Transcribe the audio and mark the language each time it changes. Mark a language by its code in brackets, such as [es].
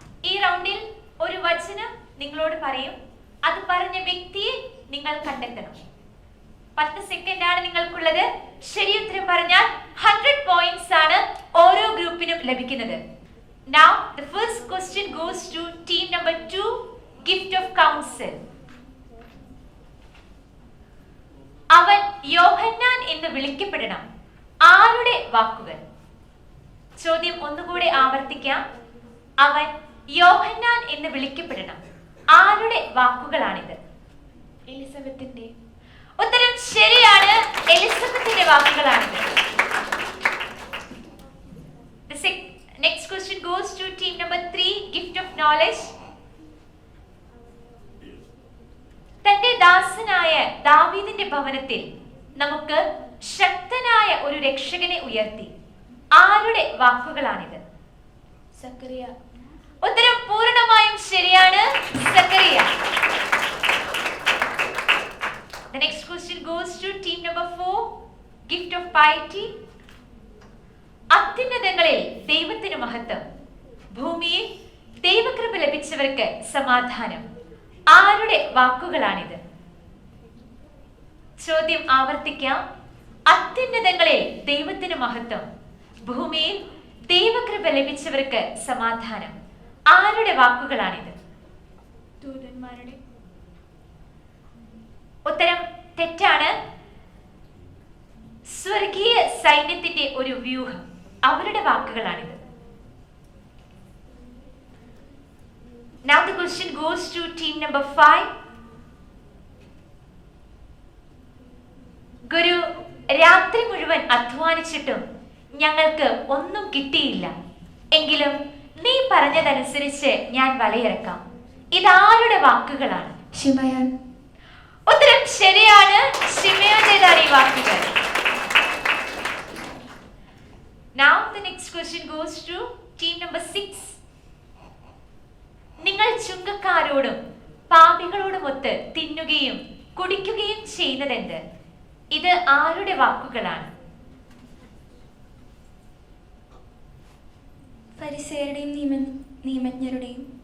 [ml] ഈ റൗണ്ടിൽ ഒരു വചനം നിങ്ങളോട് പറയും. അത് പറഞ്ഞ വ്യക്തിയെ നിങ്ങൾ കണ്ടെത്തണം. 10 സെക്കൻഡ് ആണ് നിങ്ങൾക്കുള്ളത്. ശരിയുത്തരം പറഞ്ഞാൽ 100 points ആണ് ഓരോ ഗ്രൂപ്പിനും ലഭിക്കുന്നത്. [en] Now the first question goes to team number 2, gift of counsel. [ml] അവൻ യോഹന്നാൻ എന്ന് വിളിക്കപ്പെടണം. ആരുടെ വാക്കുകൾ? ചോദ്യം ഒന്നുകൂടെ ആവർത്തിക്കാം. അവൻ യോഹന്നാൻ എന്ന് വിളിക്കപ്പെടണം. ആരുടെ വാക്കുകളാണിത്? എലിസബത്തിന്റെ. ഉത്തരം ശരിയാണ്, എലിസബത്തിന്റെ വാക്കുകളാണിത്. [en] The next question goes to team number 3, gift of knowledge. [ml] തന്റെ ദാസനായ ദാവീദിന്റെ ഭവനത്തിൽ നമുക്ക് ശക്തനായ ഒരു രക്ഷകനെ ഉയർത്തി. ആരുടെ വാക്കുകളാണിത്? സക്കറിയ. ഉത്തരം പൂർണ്ണമായും ശരിയാണ്, Zacharia. [en] The next question goes to team number 4, gift of piety. [ml] അത്യുന്നതങ്ങളിൽ ദൈവത്തിന് മഹത്വം, ഭൂമിയിൽ ദൈവകൃപ ലഭിച്ചവർക്ക് സമാധാനം. ആരുടെ വാക്കുകളാണിത്? ചോദ്യം ആവർത്തിക്കാം. അത്യുന്നതങ്ങളിൽ ദൈവത്തിന് മഹത്വം, ഭൂമിയിൽ ദൈവകൃപ ലഭിച്ചവർക്ക് സമാധാനം. ആരുടെ വാക്കുകളാണിത്? ദൂതന്മാരുടെ. ഉത്തരം തെറ്റാണ്. സ്വർഗീയ സൈന്യത്തിന്റെ ഒരു വ്യൂഹം, അവരുടെ വാക്കുകളാണിത്. [en] Now the question goes to team number 5. [ml] ഗുരു, രാത്രി മുഴുവൻ അധ്വാനിച്ചിട്ടും ഞങ്ങൾക്ക് ഒന്നും കിട്ടിയില്ല. എങ്കിലും നീ പറഞ്ഞതനുസരിച്ച് ഞാൻ വലയിറക്കാം. ഇതാരുടെ വാക്കുകളാണ്? ശിമയോൻ. ഉത്തരം ശരിയാണ്, ശിമയോന്റേതാണ് ഈ വാക്കുകൾ. [en] Now the next question goes to team number 6. [ml] നിങ്ങൾ ചുങ്കക്കാരോടും പാപികളോടുമൊത്ത് തിന്നുകയും കുടിക്കുകയും ചെയ്യുന്നതെന്ത്? ഇത് ആരുടെ വാക്കുകളാണ്? ഫരിസേയരുടെയും നിയമജ്ഞരുടെയും.